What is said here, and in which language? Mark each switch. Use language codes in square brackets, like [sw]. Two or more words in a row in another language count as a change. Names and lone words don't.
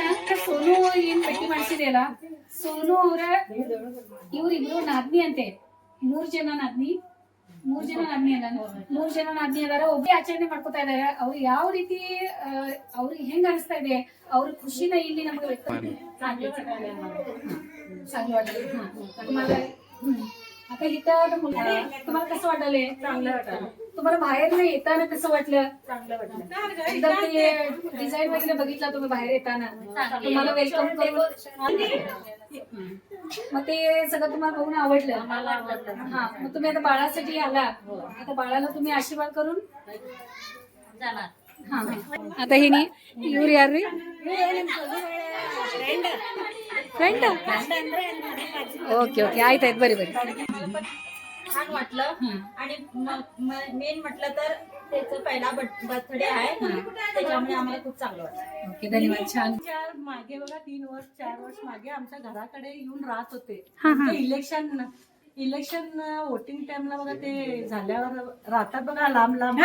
[kn] ಸೋನು ಏನ್ ಭೇಟಿ ಮಾಡಿಸಿದೆಯಲ್ಲ, ಸೋನು ಅವ್ರ ಇವ್ರಿಬ್ರು ನಾದ್ನಿ ಅಂತೆ. 3 ಜನ ನಾದ್ನಿ ಅಲ್ಲ, 3 ಜನ ನಾದ್ನಿ ಅದಾರ. ಒಬ್ಬೇ ಆಚರಣೆ ಮಾಡ್ಕೊತಾ ಇದಾರೆ. ಅವ್ರು ಯಾವ ರೀತಿ ಅವ್ರಿಗೆ ಹೆಂಗ್ ಅನಿಸ್ತಾ ಇದೆ, ಅವ್ರ ಖುಷಿನ ಇಲ್ಲಿ ನಮ್ಗೆ [mr] व्यक्त चांगलं वाटलं. आता इथं तुम्हाला कसं वाटलं? चांगलं वाटलं. तुम्हाला बाहेर येताना कसं वाटलं? चांगलं वाटलं. एकदम ते डिझाईन वगैरे बघितला तुम्ही बाहेर येताना, तुम्हाला वेलकम करून मग ते सगळं तुम्हाला बघून आवडलं? हा, मग तुम्ही आता बाळासाठी आला. आता बाळाला तुम्ही आशीर्वाद करून जाणार. हा, आता हे नाही [kn] ಇವ್ರು ಯಾರ್ರಿ? ಫ್ರೆಂಡ್. ಓಕೆ ಓಕೆ, ಆಯ್ತಾಯ್ತು, ಬರಿ ಬರಿ. [mr] छान वाटलं. आणि मेन म्हटलं तर त्याचं पहिला बर्थडे आहे, त्याच्यामुळे आम्हाला खूप चांगलं वाटलं. ओके, धन्यवाद. छान. मागे बघा 3 वर्ष 4 वर्ष मागे आमच्या घराकडे येऊन राहत होते. हा, हा. [en] election voting [mr] टाइमला बघा ते झाल्यावर राहतात बघा लांब लांब.